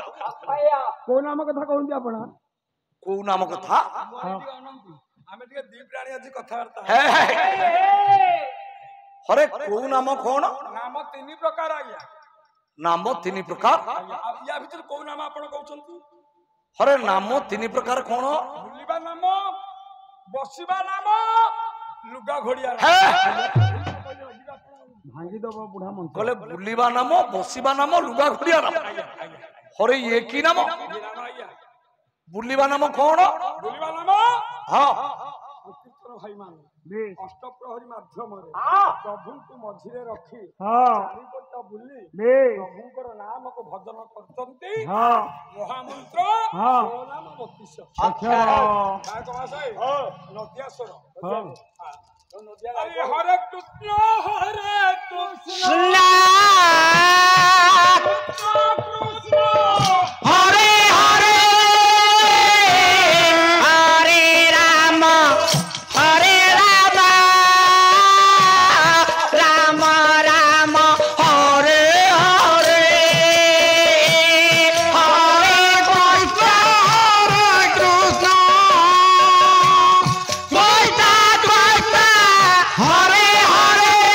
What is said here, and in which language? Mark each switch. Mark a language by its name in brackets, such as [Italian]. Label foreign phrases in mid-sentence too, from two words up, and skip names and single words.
[Odia] କୋଉ ନାମ କଥା କହନ୍ତି ଆପଣ? କୋଉ ନାମ କଥା ଆମେ ଟିକେ ଦି ପ୍ରାଣୀ ଆଜି କଥାବାର୍ତ୍ତା ହରେ କୋଉ ନାମ କଣ? ନାମ ତିନି ପ୍ରକାର ଆଜ୍ଞା। ନାମ ତିନି ପ୍ରକାର। ୟା ଭିତରେ କୋଉ ନାମ ଆପଣ କହୁଛନ୍ତି? [Hindi] हरे नाम तीन प्रकार कौन [Odia] ବୁଲିବା ନାମ ବସିବା ନାମ ଲୁଗା ଘୋଡିଆ ନାମ। ଭାଙ୍ଗିଦବ ବୁଢା ମନ୍ତ୍ର କହିଲେ ବୁଲିବା ନାମ ବସିବା ନାମ ଲୁଗା ଘୋଡିଆ ନାମ [Hindi] हरे ये की नाम बुलिबा नाम कौन [Odia] ବୁଲିବା ନାମ [Hindi] हाँ [Odia] ସଂକୀର୍ତ୍ତନ ଭାଇମାନେ ଅଷ୍ଟପ୍ରହରୀ ମାଧ୍ୟମରେ ପ୍ରଭୁଙ୍କୁ ମଝିରେ ରଖି ଚାରିପଟ ବୁଲି ପ୍ରଭୁଙ୍କର ନାମକୁ ଭଜନ କରୁଛନ୍ତି। ମହାମନ୍ତ୍ର ନାମ 32 ନଦିଆସ୍ୱର ହରେ କୃଷ୍ଣ [Sanskrit] हरे हरे हरे राम हरे राम राम राम हरे हरे हरे कृष्ण कृष्ण कृष्ण हरे हरे